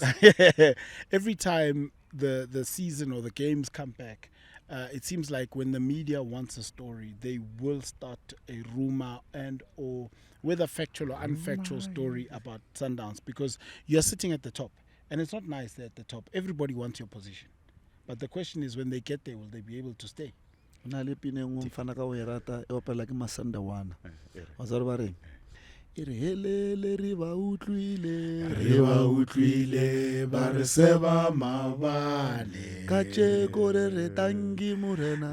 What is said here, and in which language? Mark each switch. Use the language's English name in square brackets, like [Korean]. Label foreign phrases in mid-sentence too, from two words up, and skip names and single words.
[English] every time the season or the games come back, it seems like when the media wants a story, they will start a rumor and or whether factual or unfactual story about Sundowns because you're sitting at the top and it's not nice they're at the top. Everybody wants your position. But the question is when they get there, will they be able to stay? [Northern Sotho] Na le pine ngwe mfana ka o e rata e opela ke Masandawana. Wa tswa re ba reng? E re helele re ba utlwile ba re seba mabane. ka tsheko re re tangi morena